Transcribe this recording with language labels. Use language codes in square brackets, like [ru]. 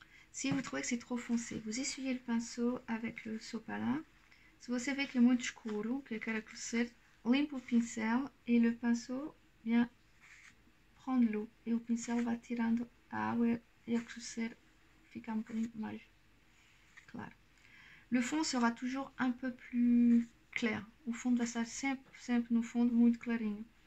[fr] Si vous trouvez que c'est trop foncé, vous essuyez le pinceau avec le sopalin. [pt] Se você vê que é muito escuro, que quer acrescer, limpa o pincel e [fr] le pinceau vient prendre l'eau. [pt] Et o pincel vai tirando a água e acrescer fica um bocadinho mais claro. [fr] Le fond sera toujours un peu plus clair. [pt] O fundo vai estar sempre no fundo muito clarinho.